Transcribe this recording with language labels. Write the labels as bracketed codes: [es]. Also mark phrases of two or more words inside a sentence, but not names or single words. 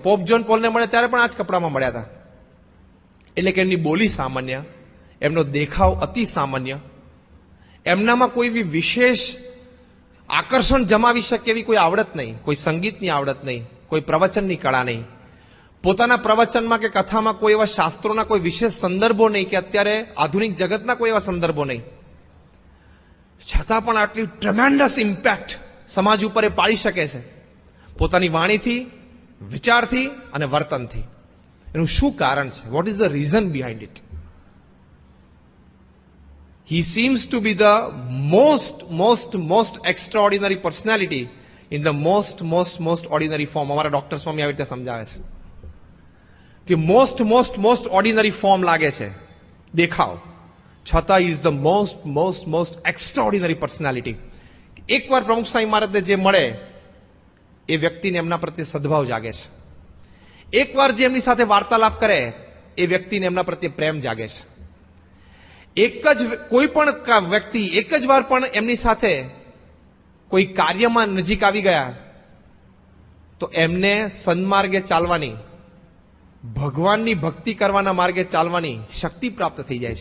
[gu] પોપ જોન પોલને મળે ત્યારે પણ આ જ કપડામાં મળ્યા હતા. એટલે કે એમની બોલી સામાન્ય, એમનો દેખાવ અતિ સામાન્ય, એમનામાં કોઈ બી વિશેષ આકર્ષણ જમાવી શકે એવી કોઈ આવડત નહીં, કોઈ સંગીતની આવડત નહીં, કોઈ પ્રવચનની કળા નહીં, પોતાના પ્રવચનમાં કે કથામાં કોઈ એવા શાસ્ત્રોના કોઈ વિશેષ સંદર્ભો નહીં, કે અત્યારે આધુનિક જગતના કોઈ એવા સંદર્ભો નહીં. છતાં પણ આટલી [en] tremendous impact [gu] સમાજ ઉપર એ પાડી શકે છે પોતાની વાણીથી, વિચારથી અને વર્તનથી. એનું શું કારણ છે? [en] what is the reason behind it? He seems to be the most extraordinary personality in the most ordinary form. [gu] અમારા ડોક્ટર સ્વામી આવી રીતે સમજાવે છે કે [en] most ordinary form [gu] લાગે છે દેખાવ, છતાં [en] is the most extraordinary personality. [gu] એકવાર પ્રમુખ સ્વામી મહારાજને જે મળે એ વ્યક્તિને એમના પ્રત્યે સદભાવ જાગે છે. એકવાર જે એમની સાથે વાર્તાલાપ કરે એ વ્યક્તિને એમના પ્રત્યે પ્રેમ જાગે છે. કોઈ પણ વ્યક્તિ એક જ વાર પણ એમની સાથે કોઈ કાર્યમાં નજીક આવી ગયા તો એમને સન્માર્ગે ચાલવાની, ભગવાનની ભક્તિ કરવાના માર્ગે ચાલવાની શક્તિ પ્રાપ્ત થઈ જાય છે.